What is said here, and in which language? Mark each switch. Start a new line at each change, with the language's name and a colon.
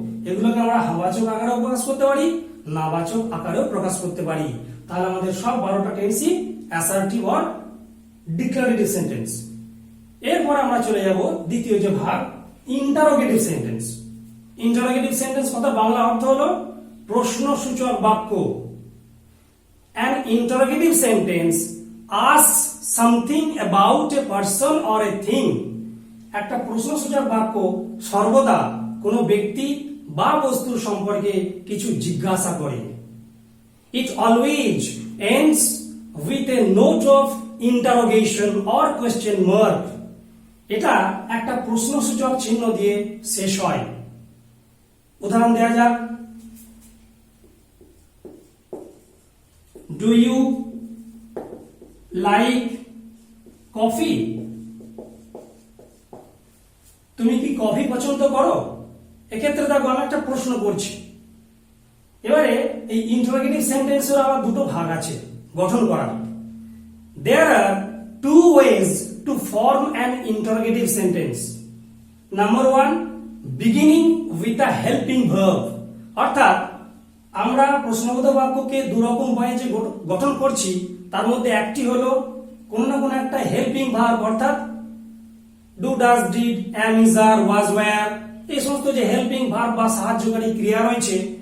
Bangla: এগুলোকে আমরা হাবাচক আকারেও প্রকাশ করতে পারি, নাবাচক আকারেও প্রকাশ করতে পারি। তাহলে আমাদের সব 12টা টেন্সই অ্যাসার্টিভ অর ডিক্লারেটিভ সেন্টেন্স। এরপর আমরা চলে যাব দ্বিতীয় যে ভাগ, ইন্টারোগেটিভ সেন্টেন্স। ইন্টারোগেটিভ সেন্টেন্স কথা বাংলা অর্থ হলো প্রশ্নসূচক বাক্য।
English: An interrogative sentence asks something about a person or a thing.
Bangla: একটা প্রশ্নসূচক বাক্য সর্বদা কোনো ব্যক্তি বা বস্তুর সম্পর্কে কিছু জিজ্ঞাসা করে।
English: It always ends with a note of interrogation or question mark.
Bangla: এটা একটা প্রশ্নসূচক চিহ্ন দিয়ে শেষ হয়। উদাহরণ দেওয়া যাক।
English: Do you like coffee?
Bangla: তুমি কি কফি পছন্দ করো? এক্ষেত্রে দেখো আমি একটা প্রশ্ন করছি। এবারে এই ইন্টারোগেটিভ সেন্টেন্সের আবার দুটো ভাগ আছে গঠন করার।
English: There are 2 ways to form an interrogative sentence. Number 1, beginning with a helping verb.
Bangla: অর্থাৎ আমরা প্রশ্নবোধক বাক্যকে দুরকম উপায়ে যে গঠন করছি তার মধ্যে একটি হলো কোনো না কোনো একটা হেল্পিং ভার্ব, অর্থাৎ do, does, did, am, is, আর, was, wire, এই সমস্ত যে হেল্পিং ভার্ব বা সাহায্যকারী ক্রিয়া রয়েছে